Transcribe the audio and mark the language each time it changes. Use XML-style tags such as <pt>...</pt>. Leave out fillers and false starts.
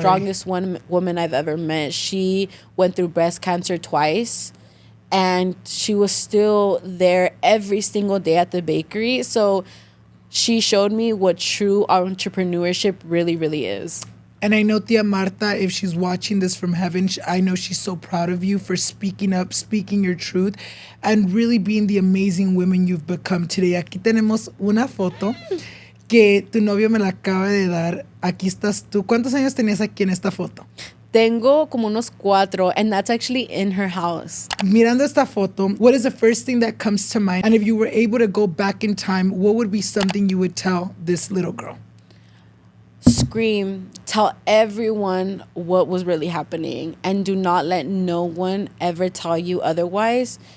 <en>strongest woman I've ever met. She went through breast cancer twice, and she was still there every single day at the bakery. So she showed me what true entrepreneurship really, really is. And I know Tia Marta, if she's watching this from heaven, I know she's so proud of you for speaking up, speaking your truth, and really being the amazing woman you've become today.</en> <es>Aquí tenemos una foto que tu novio me la acaba de dar. Aquí estás tú. ¿Cuántos años tenías aquí en esta foto? Tengo como unos 4,</es> <en>and that's actually in her house.</en> <es>Mirando esta foto,</es> <en>what is the first thing that comes to mind? And if you were able to go back in time, what would be something you would tell this little girl? Scream. Tell everyone what was really happening, and do not let no one ever tell you otherwise.</en>